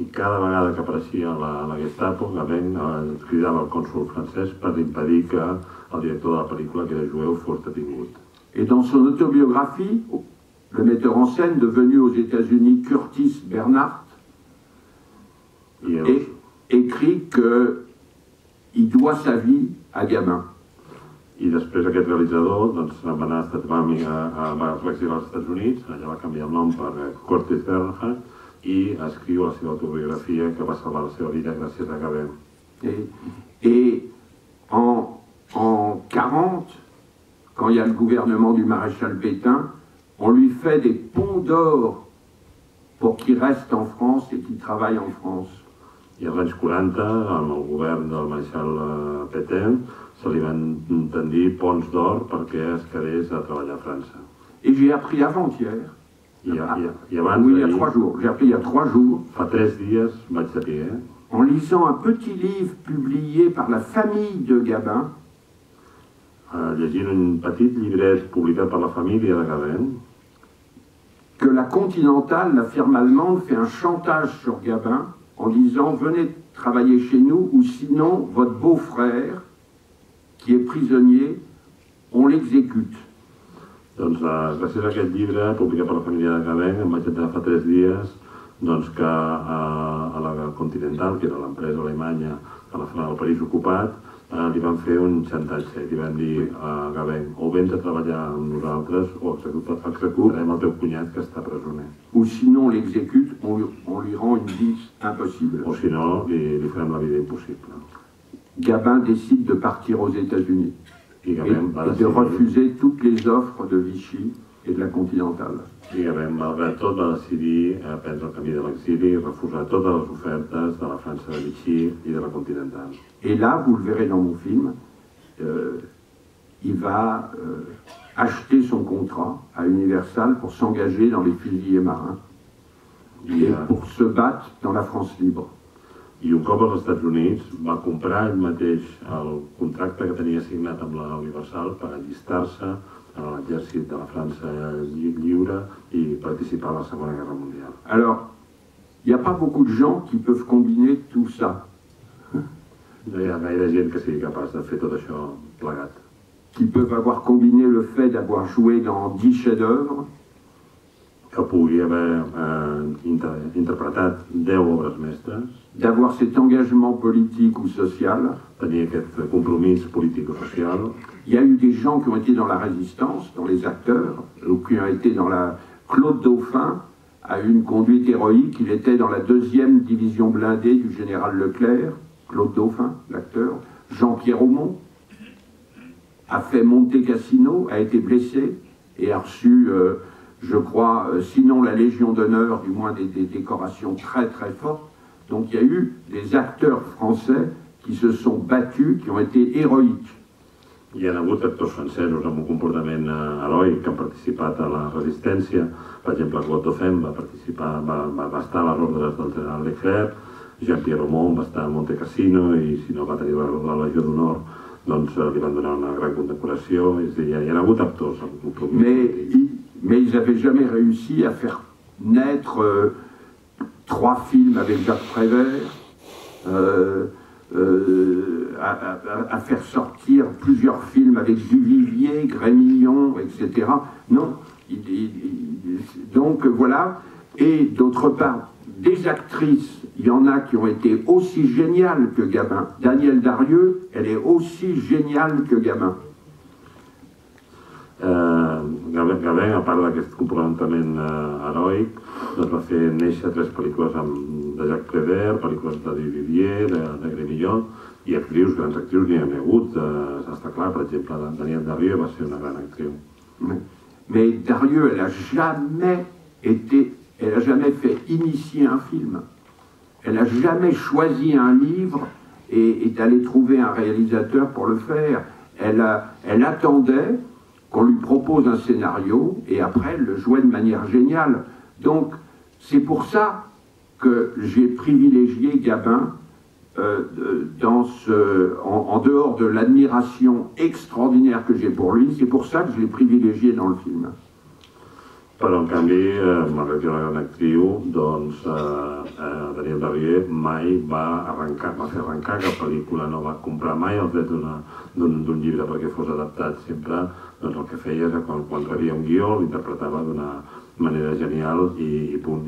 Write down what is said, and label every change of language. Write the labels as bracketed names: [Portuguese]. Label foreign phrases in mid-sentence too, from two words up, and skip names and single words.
[Catalan] i cada vegada que apareixia la Gestapo, Gabin cridava al cònsol francès per impedir que el director de la pel·lícula, que era jueu, fos detingut. [French] Et dans son autobiographie, le metteur en scène, devenu aux États-Unis Curtis Bernhardt, écrit qu'il doit sa vie à Gabin. [Catalan] I després aquest realitzador va exiliar als Estats Units, allà va canviar el nom per Curtis Bernhardt i escriu la seva autobiografia que va salvar la seva vida gràcies a Gabin. [French] Et en 40, quand il y a le gouvernement du maréchal Pétain, on lui fait des ponts d'or pour qu'il reste en France et qu'il travaille en France. [Catalan] I als anys 40, amb el govern del mareixal Pétain, se li van tendir ponts d'or perquè es quedés a treballar a França. [French] Et j'ai appris avant-hier, [Catalan] I abans, [French] oui, il y a 3 jours, j'ai appris il y a 3 jours, [Catalan] fa 3 dies vaig saber, [French] en lisant un petit livre publié par la famille de Gabin, [Catalan] llegint un petit llibret publicat per la família de Gabin, [French] que la Continentale, la firme allemande, fait un chantage sur Gabin en disant « Venez travailler chez nous ou sinon votre beau-frère, qui est prisonnier, on l'exécute. » [Catalan] Doncs gràcies a aquest llibre, publicat per la família de Gabin, em vaig enterar fa 3 dies que a la Continental, que era l'empresa alemanya del París ocupat, li van fer un xantatge i li van dir a Gabin: o vens a treballar amb nosaltres o executarem el teu cunyat que està presoner. [French] Ou sinon on l'exécute, on lui rend une vie impossible. [Catalan] O si no, li farem la vida impossible. [French] Gabin décide de partir aux États-Unis [Catalan] I Gabin va [French] et de refuser toutes les offres de Vichy et de la Continentale. [Catalan] I Gabin, malgrat tot, va decidir prendre el camí de l'exili i refusar totes les ofertes de la França de Vichy i de la Continental. [French] Et là, vous le verrez dans mon film, il va acheter son contrat à Universal pour s'engager dans les fusiliers marins et pour se battre dans la France libre. [Catalan] I un cop als Estats Units va comprar ell mateix el contracte que tenia signat amb la Universal per allistar-se a l'exèrcit de la França lliure i participar a la Segona Guerra Mundial. [French] Alors, il n'y a pas beaucoup de gens qui peuvent combiner tout ça. [Catalan] No hi ha gaire gent que sigui capaç de fer tot això plegat. [French] Qui peuvent avoir combiné le fait d'avoir joué dans 10 chefs-d'œuvre, [Catalan] que pugui haver interpretat 10 obres mestres, [French] d'avoir cet engagement politique ou social. [Catalan] tenir aquest compromís polític o social. [French] Il y a eu des gens qui ont été dans la résistance, dans les acteurs, ou qui ont été dans la... Claude Dauphin a eu une conduite héroïque, il était dans la 2e division blindée du général Leclerc, Claude Dauphin, l'acteur. Jean-Pierre Aumont a fait Monte Cassino, a été blessé et a reçu, je crois, sinon la Légion d'honneur, du moins des décorations très très fortes. Donc il y a eu des acteurs français qui se sont battus, qui ont été héroïques. [Catalan] Hi ha hagut actors francesos amb un comportament heroic que han participat a la resistència. Per exemple, Claude Dauphin va estar a les ordres del general Leclerc, Jean-Pierre Aumont va estar a Monte Cassino i si no va tenir la Legió d'Honor, doncs li van donar una gran condecoració. És a dir, hi ha hagut actors amb compromís. [French] Mais ils n'avaient jamais réussi à faire naître 3 films avec Jacques Prévert, à faire sortir plusieurs films avec Duvivier, Grémillon, etc. Non. Donc voilà. Et d'autre part, des actrices, il y en a qui ont été aussi géniales que Gabin. Danielle Darieux, elle est aussi géniale que Gabin. [Catalan] Gabin, a part d'aquest comportament heroic, doncs va fer néixer 3 pel·lícules de Jacques Prévert, pel·lícules de Duvivier, de Grémillon, i actrius, grans actrius n'hi ha hagut, està clar, per exemple, Danielle Darieux va ser una gran actriu. [French] Mais Darieux, elle a jamais fait initier un film. Elle n'a jamais choisi un livre et est allée trouver un réalisateur pour le faire. Elle attendait qu'on lui propose un scénario et après elle le jouait de manière géniale. Donc c'est pour ça que j'ai privilégié Gabin en dehors de l'admiration extraordinaire que j'ai pour lui, c'est pour ça que je l'ai privilégié dans le film. [Catalan] Però, en canvi, malgrat que era una gran actriu, doncs Daniel Darrier mai va fer arrencar cap pel·lícula, no va comprar mai els drets d'un llibre perquè fos adaptat. Sempre doncs, el que feia és que quan rebia un guió l'interpretava d'una manera genial i punt.